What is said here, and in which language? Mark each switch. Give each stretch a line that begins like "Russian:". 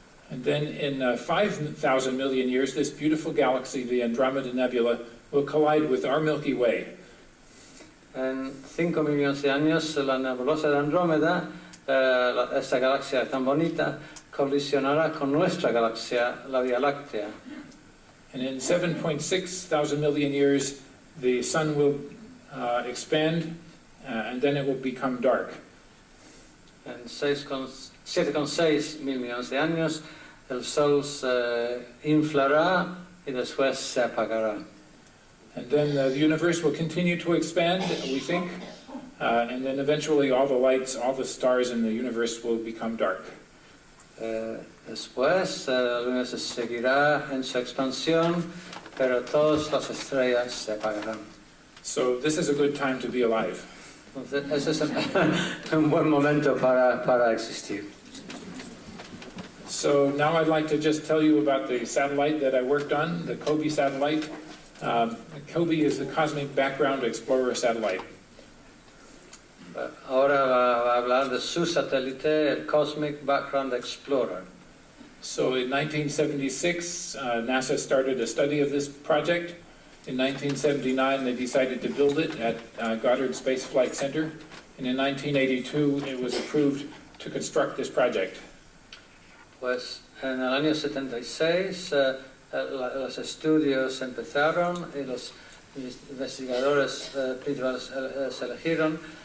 English: And then in 5,000 million years, this beautiful galaxy, the Andromeda Nebula, will collide with our Milky Way.
Spanish: En 5 millones de años, la nebulosa de Andrómeda, esta galaxia tan bonita, colisionará con nuestra galaxia, la Vía Láctea.
English: And in 7.6 thousand million years, the sun will expand, and then it will become dark.
Spanish: En 7,6 mil millones de años, el Sol se inflará y después se apagará.
English: And then the universe will continue to expand, we think, and then eventually all the lights, all the stars in the universe will become dark.
Spanish: Después el universo seguirá en su expansión, pero todas las estrellas se apagarán.
English: So this is a good time to be alive.
Spanish: Entonces, ese es un buen momento para existir.
English: So now I'd like to just tell you about the satellite that I worked on, the COBE satellite. COBE is the Cosmic Background Explorer satellite.
Spanish: Ahora va a hablar de su satélite, el Cosmic Background Explorer.
English: So in 1976, NASA started a study of this project. In 1979, they decided to build it at Goddard Space Flight Center. And in 1982, it was approved to construct this project.
Spanish: Pues en el año 76 los estudios empezaron y los investigadores principales se eligieron.